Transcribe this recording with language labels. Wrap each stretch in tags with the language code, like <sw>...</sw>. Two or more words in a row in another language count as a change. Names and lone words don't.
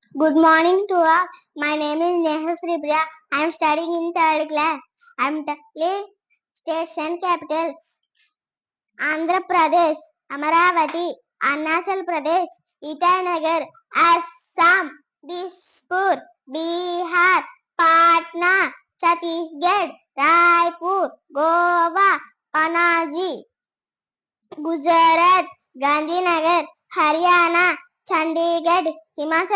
<en>Good morning to all. My name is Neha Sripriya. I am studying in third class. I am telling states and capitals. Andhra Pradesh, Amaravati, Arunachal Pradesh, Itanagar, Assam, Dispur, Bihar, Patna, Chhattisgarh, Raipur, Goa, Panaji, Gujarat, Gandhinagar, Haryana, Chandigarh, Himachal</en>